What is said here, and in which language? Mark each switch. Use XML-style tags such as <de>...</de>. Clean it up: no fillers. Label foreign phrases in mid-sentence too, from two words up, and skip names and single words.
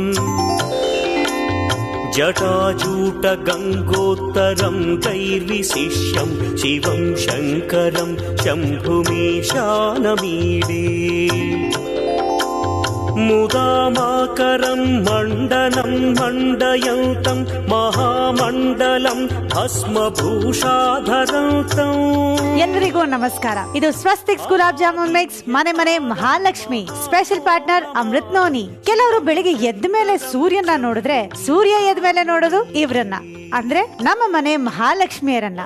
<sa>जटाजूटगङ्गोत्तरं दैर्विशिष्यं शिवं शङ्करं शम्भुमीशानमीडे मुदामाकरं मण्डलं मण्डयन्तं महामण्डलं ಭಸ್ಮಭೂಷಾಧರಂತಂ.</sa> <kn>ಎಲ್ಲರಿಗೂ ನಮಸ್ಕಾರ. ಇದು ಸ್ವಸ್ತಿಕ್ಸ್ ಗುಲಾಬ್ ಜಾಮೂನ್ ಮಿಕ್ಸ್ ಮನೆ ಮನೆ ಮಹಾಲಕ್ಷ್ಮಿ</kn> <en>special partner</en> <kn>ಅಮೃತ್ ನೋನಿ. ಕೆಲವರು ಬೆಳಿಗ್ಗೆ ಎದ್ದ ಮೇಲೆ ಸೂರ್ಯನ ನೋಡಿದ್ರೆ ಸೂರ್ಯ ಎದ್ದ ಮೇಲೆ ನೋಡೋದು ಇವ್ರನ್ನ, ಅಂದ್ರೆ ನಮ್ಮ ಮನೆ ಮಹಾಲಕ್ಷ್ಮಿಯರನ್ನ.</kn>